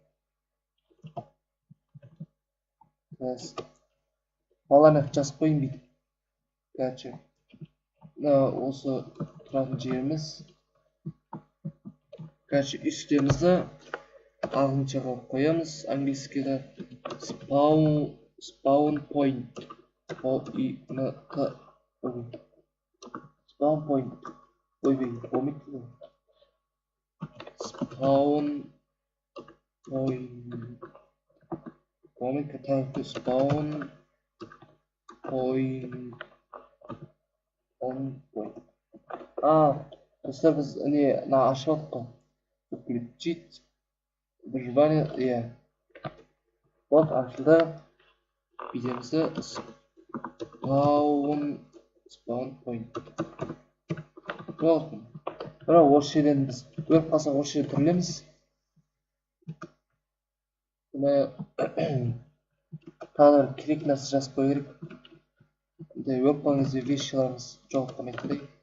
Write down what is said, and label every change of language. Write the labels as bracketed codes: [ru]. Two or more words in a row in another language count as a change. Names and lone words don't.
[kk] Баланы жазып қойын бүйтіп. Короче, осы тұратын жеріміз. Короче, үстемізді ағылшыншаға қоямыз. [en] Английскийда spawn point. Spawn point. [kk] Ойбей, болмайды ғой. [en] Spawn point. [kk] Болмайды, тағы [en] spawn point. [kk] Достар, біз ашып алдық қой. [ru] Включить выживание. Вот, ашылды. [en] Бидемізді spawn point. [kk] Болды. Бірақ осы жерден біз өліп қалсақ осы жерден түрлеміз. Тағы керек нәрсе жазып қою керек. Өліп қалған кезде вещиларымыз жоғалып қалмайтындай.